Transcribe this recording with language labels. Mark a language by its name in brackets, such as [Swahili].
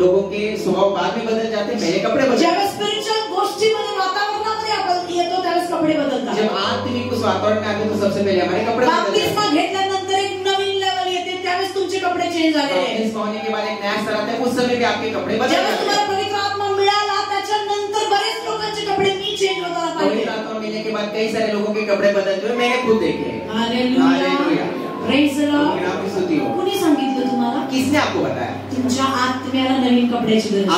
[Hindi] के स्वभाव बाद में बदल जाते हैं, पहले कपड़े बदलते हैं। [Marathi] ज्यावेळेस स्पिरिच्युअल गोष्टीमध्ये वातावरणामध्ये आपण येतो त्यावेळेस कपडे बदलतात। [Hindi] जब आत्मिक उस वातावरण में आते तो सबसे पहले हमारे कपड़े बदलते हैं। [Marathi] बपतिस्मा घेतल्यानंतर एक नवीन लेवल येते त्यावेळेस तुमचे कपडे चेंज झालेले आहेत। [Hindi] बपतिस्मा होने के बाद एक नया स्तर आता है, उस समय भी आपके कपड़े बदल [Marathi] ज्यावेळेस [Hindi] जाते [Marathi] तुम्हाला [Hindi] हैं। [Marathi] पवित्र आत्मा मिळाला त्याच्यानंतर बरेच लोकांचे कपडे मी चेंज होताना पाहिले। [Hindi] पवित्र आत्मा मिलने के बाद कई सारे लोगों के कपड़े बदलते हुए मैंने खुद देखे। [English] Hallelujah, praise the Lord. [Marathi] कोणी सांगितलं तुम्हाला? [Hindi] किसने आपको बताया? [Marathi] तुमच्या आत्म्याला नवीन कपड्याची गरज आहे।